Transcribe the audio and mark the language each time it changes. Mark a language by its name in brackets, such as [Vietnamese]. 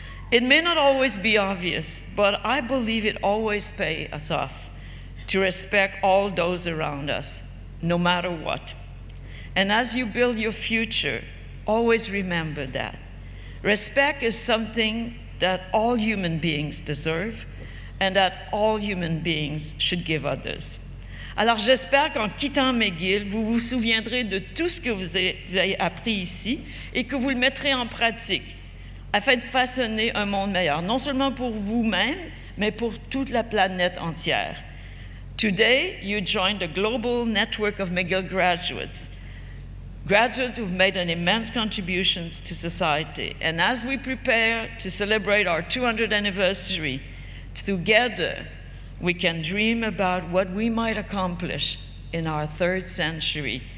[English] It may not always be obvious, but I believe it always pays us off to respect all those around us, no matter what. And as you build your future, always remember that. Respect is something that all human beings deserve and that all human beings should give others. [French] Alors j'espère qu'en quittant McGill, vous vous souviendrez de tout ce que vous avez appris ici et que vous le mettrez en pratique afin de façonner un monde meilleur, non seulement pour vous-même, mais pour toute la planète entière. [English] Today, you join the global network of McGill graduates who've made an immense contributions to society. And as we prepare to celebrate our 200th anniversary, together, we can dream about what we might accomplish in our third century.